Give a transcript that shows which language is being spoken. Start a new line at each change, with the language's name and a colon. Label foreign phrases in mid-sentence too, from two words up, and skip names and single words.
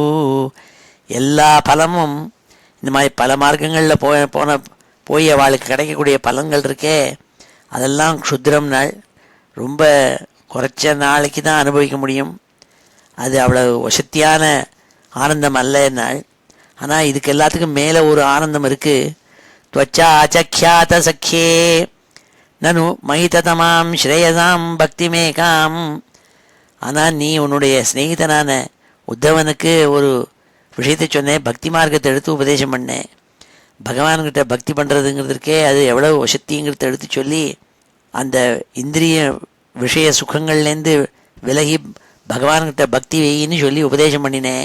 Tamil: எல்லா பலமும் இந்த மாதிரி பல மார்க்கங்களில் போய் அவளுக்கு கிடைக்கக்கூடிய பலன்கள் இருக்கே, அதெல்லாம் க்ஷுத்ரம் நாள், ரொம்ப குறைச்ச நாளைக்கு தான் அனுபவிக்க முடியும். அது அவ்வளோ வசத்தியான ஆனந்தம் அல்ல நாள். ஆனால் இதுக்கு எல்லாத்துக்கும் மேலே ஒரு ஆனந்தம் இருக்குது.
Sanskrit: त्वचा आचख्यात सख्ये ननु महिततमां श्रेयसां भक्तिमेकाम्.
Tamil: ஆனால் நீ உன்னுடைய ஸ்நேகிதனான உத்தவனுக்கு ஒரு விஷயத்தை சொன்னேன், பக்தி மார்க்கத்தை எடுத்து உபதேசம் பண்ணேன். பகவான்கிட்ட பக்தி பண்ணுறதுங்கிறதுக்கே அது எவ்வளோ வசத்திங்கிறத எடுத்து சொல்லி அந்த இந்திரிய விஷய சுகங்கள்லேருந்து விலகி பகவான்கிட்ட பக்தி வெயின்னு சொல்லி உபதேசம் பண்ணினேன்.